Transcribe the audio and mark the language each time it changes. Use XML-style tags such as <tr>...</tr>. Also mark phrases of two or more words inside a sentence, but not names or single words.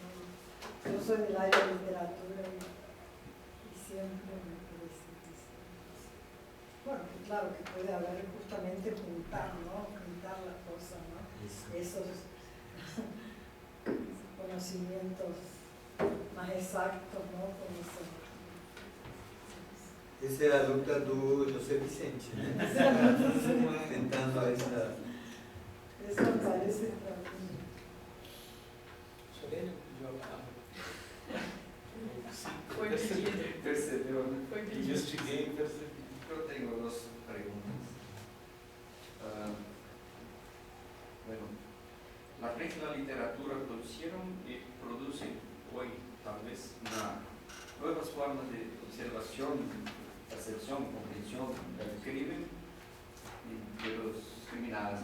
<es>Yo soy del área de literatura y siempre me parece que bueno, que claro que puede haber justamente juntar, ¿no? Juntar las cosas, ¿no? Esos conocimientos más exactos, ¿no? Con eso.</es> <pt>Essa é a luta do José Vicente, né? Tentando essa...</pt> <es>Eso me parece para mí.</es> <pt>Sorelha pediu a palavra. Percebeu, né? Investiguei e percebi. Eu tenho duas perguntas.</pt> <es>Bueno, la prensa y la literatura producieron y producen hoy, tal vez, nuevas formas de observación, percepción, comprensión del crimen y de los criminales.</es>